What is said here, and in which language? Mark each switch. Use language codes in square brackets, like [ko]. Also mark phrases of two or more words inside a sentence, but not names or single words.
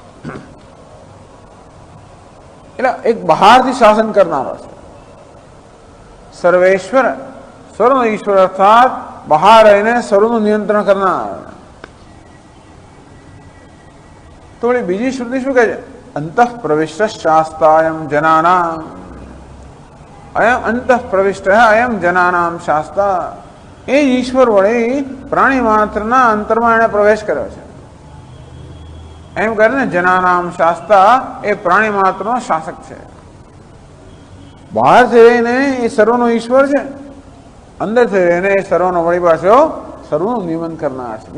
[gu] એટલે એક બહારથી શાસન કરનારો છે. સર્વેશ્વર, સર્વનો ઈશ્વર અર્થાત બહાર રહીને સર્વનું નિયંત્રણ કરનાર. તો બીજી શ્રુતિ શું કહે છે? [sa] अंतः प्रविष्ट शास्तायम जनानाम, अयम अंतः प्रविष्ट अयम जनानाम शास्ता, [gu] એ ઈશ્વર વળી પ્રાણી માત્રના અંતરમાં એને પ્રવેશ કર્યો છે. એમ કરે ને, [sa] जनानाम शास्ता [gu] એ પ્રાણી માત્રનો શાસક છે. બહારથી રહીને એ સર્વનો ઈશ્વર છે, અંદરથી રહીને એ સર્વનો વળી પાછો સર્વનું નિયમન કરનાર છે.